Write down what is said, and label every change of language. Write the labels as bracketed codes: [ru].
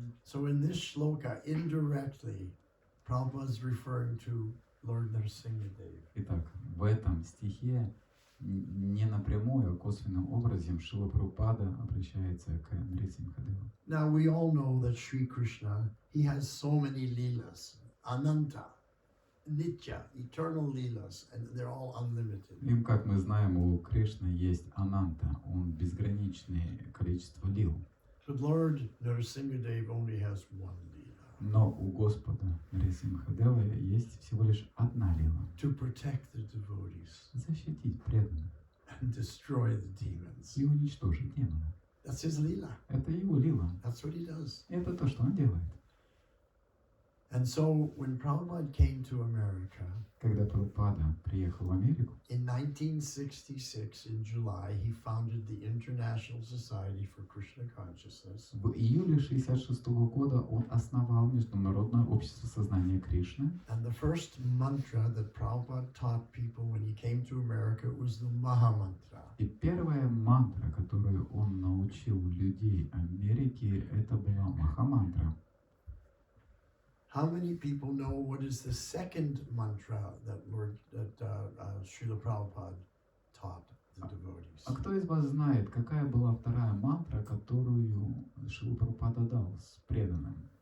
[en] So in this shloka, indirectly, Prabhupada is referring to Lord Narasimhadev. [ru] Итак, в этом стихе не напрямую, а косвенным образом Шрила Прабхупада обращается к Нарисимхадеву. [en] Now we all know that Sri Krishna, he has so many leelas, ananta, nitya, eternal leelas, and they're all unlimited. [ru] Им, как мы знаем, у Кришны есть Ананта, он безграничное количество лил. [en] But Lord Narasimhadev only has one leela, [ru] Но у Господа Нарисимхадева есть всего лишь одна лила. [en] to protect the devotees [ru] Защитить преданных [en] and destroy the demons. [ru] и уничтожить демона. [en] That's his leela. [ru] Это его лила. [en] That's what he does. [ru] Это то, что он делает. [en] And so when Prabhupada came to America [ru] Когда Прабхупада приехал в Америку, [en] in 1966, in July, he founded the International Society for Krishna Consciousness. [ru] в июле 1966 года он основал Международное общество сознания Кришны. [en] And the first mantra that Prabhupada taught people when he came to America was the Maha Mantra. [ru] И первая мантра, которую он научил людей Америки, это была Махамантра. [en] How many people know what is the second mantra that Srila Prabhupada taught the devotees? [ru] А кто из вас знает, какая была вторая мантра, которую Шрила Прабхупада дал с преданным?